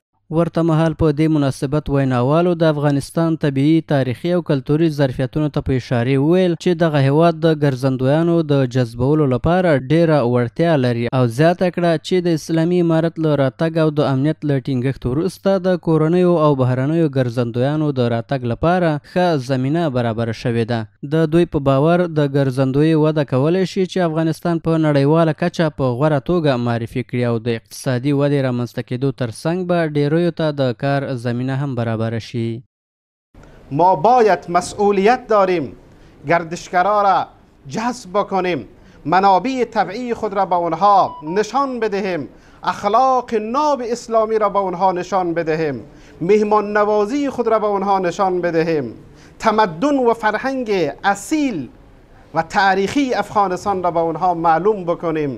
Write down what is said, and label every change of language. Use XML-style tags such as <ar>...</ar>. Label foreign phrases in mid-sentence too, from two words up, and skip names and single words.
<ps>ورته مهال په دې مناسبت ویناوالو د افغانستان طبیعي، تاریخي او کلتوري ظرفیتونو ته په اشاره وویل چې دغه هیواد د ګرځندویانو د جذبولو لپاره ډیره وړتیا لري او زیاته کړه چې د اسلامي امارت له راتګ او د امنیت له ټینګښت وروسته د کورنیو او بهرنیو ګرځندویانو د راتګ لپاره ښه زمینه برابره شوې ده. د دوی په باور د ګرځندوی وده کولی شي چې افغانستان په نړیواله کچه په غوره توګه معرفي کړي او د اقتصادي ودې رامنځته کېدو ترڅنګ به ډیرویو ته د کار زمینه هم برابر شي.</ps> <fa>ما باید مسئولیت داریم گردشگرا را جذب بکنیم، منابع طبیعی خود را به اونها نشان بدهیم، اخلاق ناب اسلامی را به اونها نشان بدهیم، مهمان نوازی خود را به اونها نشان بدهیم، تمدن و فرهنگ اصیل و تاریخی افغانستان را به اونها معلوم بکنیم.</fa>